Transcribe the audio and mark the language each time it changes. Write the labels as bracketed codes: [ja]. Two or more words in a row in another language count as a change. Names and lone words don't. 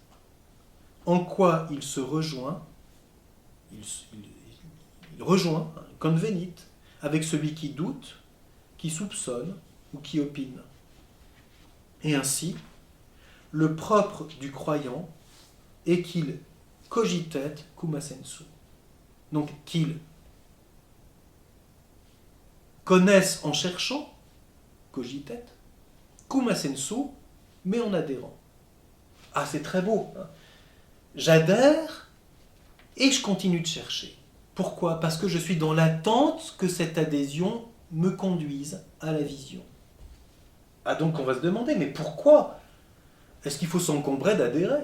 [fr] En quoi il se rejoint, il rejoint, convenit, avec celui qui doute, qui soupçonne ou qui opine. Et ainsi, le propre du croyant est qu'il [la] cogitet cum assensu. [fr] Donc qu'il connaisse en cherchant, [la] cogitet, cum assensu, [fr] mais en adhérant. Ah, c'est très beau. Hein. J'adhère et je continue de chercher. Pourquoi ? Parce que je suis dans l'attente que cette adhésion me conduise à la vision. Ah, donc on va se demander, mais pourquoi est-ce qu'il faut s'encombrer d'adhérer ?